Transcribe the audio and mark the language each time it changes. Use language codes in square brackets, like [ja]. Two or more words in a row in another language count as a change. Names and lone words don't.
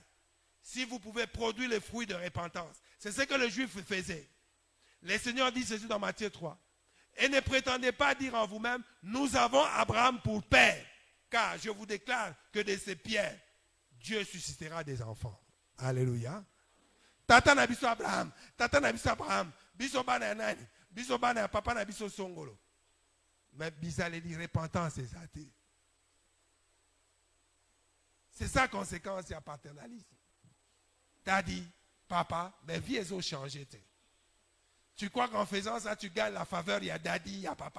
[fr] Si vous pouvez produire le fruit de repentance. C'est ce que le juif faisait. Le Seigneur dit ceci dans Matthieu 3. Et ne prétendez pas dire en vous-même, nous avons Abraham pour père. Car je vous déclare que de ces pierres, Dieu suscitera des enfants. Alléluia. [ln] Tata na biso Abraham. Tata na biso Abraham. Biso bana nani. Biso bana papa na biso songolo. [fr] Mais bizarre dit repentance c'est ça. C'est sa conséquence, il y a paternalisme. Daddy, papa, mes vies ont changé. Tu crois qu'en faisant ça, tu gagnes la faveur, il y a daddy, il y a papa.